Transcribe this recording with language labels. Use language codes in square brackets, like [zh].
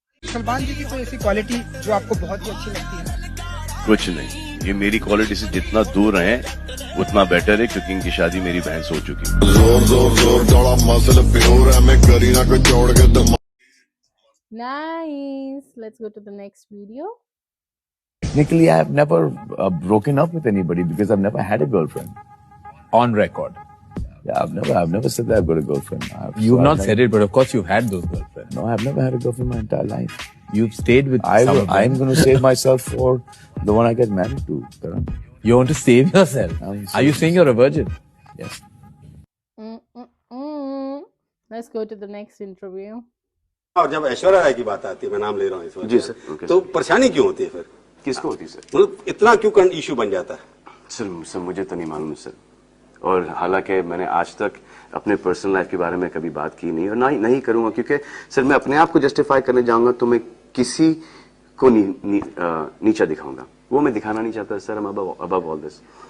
[hi] सलमान जी की कोई ऐसी क्वालिटी जो आपको बहुत ही अच्छी लगती है? कुछ नहीं, ये मेरी क्वालिटी से जितना दूर रहे उतना बेटर है, क्योंकि इनकी शादी मेरी बहन से हो चुकी है. जोर जोर जोर जोड़ा मसल प्योर है, मैं करीना को जोड़ के दम. [en] Nice. Let's go to the next video. Technically, I have never broken up with anybody because I've never had a girlfriend. On record. Yeah, I've never said that I've got a girlfriend. You've not said it, but of course you've had those girlfriends. No, I've never had a girlfriend my entire life. You've stayed with some of them. I'm going to save myself for the one I get married to. Karan. You want to save yourself? Are you saying you're a virgin? Yes. Let's go to the next interview. [hi] और जब ऐश्वर्या राय की बात आती है, मैं नाम ले रहा हूँ इस वक्त, जी सर. तो परेशानी क्यों होती है फिर? किसको होती है सर? मतलब इतना क्यों इशू बन जाता है? सर मुझे तो नहीं मालूम सर, और हालांकि मैंने आज तक अपने पर्सनल लाइफ के बारे में कभी बात की नहीं, और नहीं करूंगा, क्योंकि सर मैं अपने आप को जस्टिफाई करने जाऊंगा तो मैं किसी को नीचा दिखाऊंगा, वो मैं दिखाना नहीं चाहता sir. [en] I'm above all this.